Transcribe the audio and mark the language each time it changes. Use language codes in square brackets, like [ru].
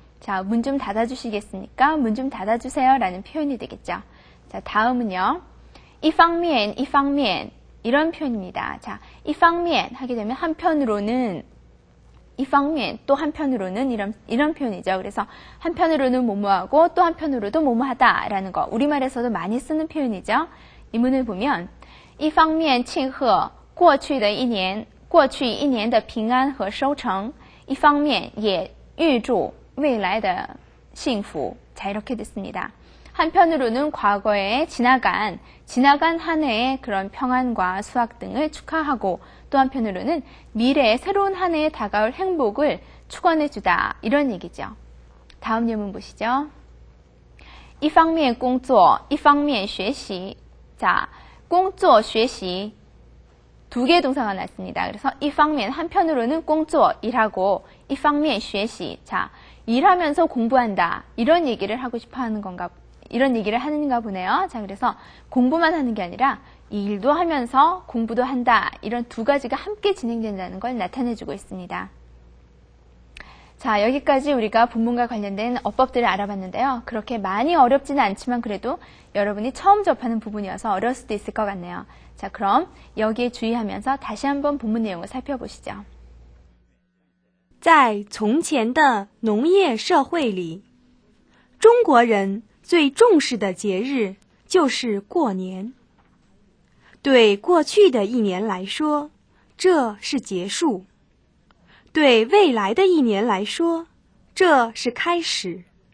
[ko] 자, 문 좀 닫아주시겠습니까? 문 좀 닫아주세요 라는 표현이 되겠죠. 자, 다음은요. 一方面 이런 표현입니다. 자, 一方面 하게 되면 한편으로는 一方面 또 한편으로는 이런 표현이죠. 그래서 한편으로는 뭐뭐하고 또 한편으로도 뭐뭐하다 라는 거 우리말에서도 많이 쓰는 표현이죠. 이 문을 보면 [zh] 一方面庆贺过去一年的平安和收成一方面也预祝未来的幸福. [ko] 자, 이렇게 됐습니다. 한편으로는 과거에 지나간 한 해의 그런 평안과 수확 등을 축하하고 또 한편으로는 미래의 새로운 한 해에 다가올 행복을 축원해주다. 이런 얘기죠. 다음 예문 보시죠. [zh] 一方面工作一方面学习. [ko] 자, 工作学习 두 개의 동사가 났습니다. 그래서 一方面 한편으로는 工作 일하고 [zh] 一方面学习. [ko] 자, 일하면서 공부한다. 이런 얘기를 하고 싶어 하는 건가, 이런 얘기를 하는가 보네요. 자, 그래서 공부만 하는 게 아니라 일도 하면서 공부도 한다. 이런 두 가지가 함께 진행된다는 걸 나타내주고 있습니다. 자, 여기까지 우리가 본문과 관련된 어법들을 알아봤는데요. 그렇게 많이 어렵지는 않지만 그래도 여러분이 처음 접하는 부분이어서 어려울 수도 있을 것 같네요. 자, 그럼 여기에 주의하면서 다시 한번 본문 내용을 살펴보시죠. [zh] 在从前的农业社会里，中国人最重视的节日就是过年。对过去的一年来说，这是结束；对未来的一年来说，这是开始。